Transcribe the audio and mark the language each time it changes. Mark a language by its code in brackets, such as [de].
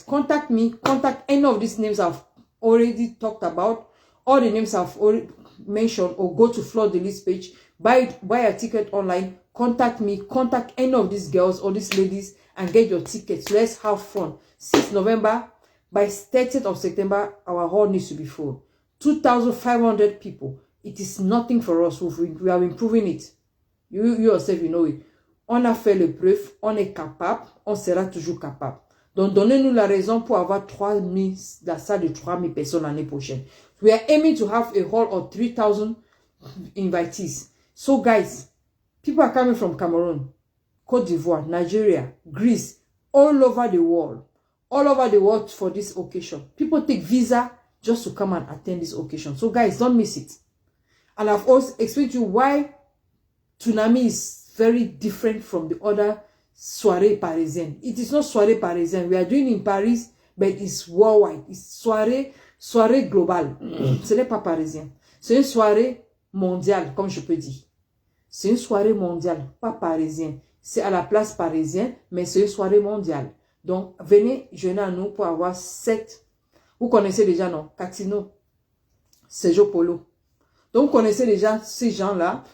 [en] Contact me, contact any of these names I've already talked about, all the names I've already mentioned, or go to Fleur de Lis page, buy a ticket online, contact me, contact any of these girls or these ladies and get your tickets. Let's have fun. 6th November, by 30th of September, our hall needs to be full. 2,500 people. It is nothing for us. We are improving it. You yourself, you know it. [fr] On a fait le preuve, on est capable, on sera toujours capable. Donc, donnez-nous la raison pour avoir 3,000, la salle de 3,000 personnes l'année prochaine. [en] We are aiming to have a hall of 3,000 invitees. So, guys, people are coming from Cameroon, Côte d'Ivoire, Nigeria, Greece, all over the world. All over the world for this occasion. People take visa just to come and attend this occasion. So, guys, don't miss it. And I've also explained to you why Tsunami is very different from the other soirée parisienne. It is not soirée parisienne. We are doing in Paris, but it's worldwide. It's soirée globale. [fr] Ce n'est pas parisien. C'est une soirée mondiale, comme je peux dire. C'est une soirée mondiale, pas parisienne. C'est à la place parisienne, mais c'est une soirée mondiale. Donc, venez joindre à nous pour avoir 7. Vous connaissez déjà, non? Catino, Sergio Polo. Donc, vous connaissez déjà ces gens-là.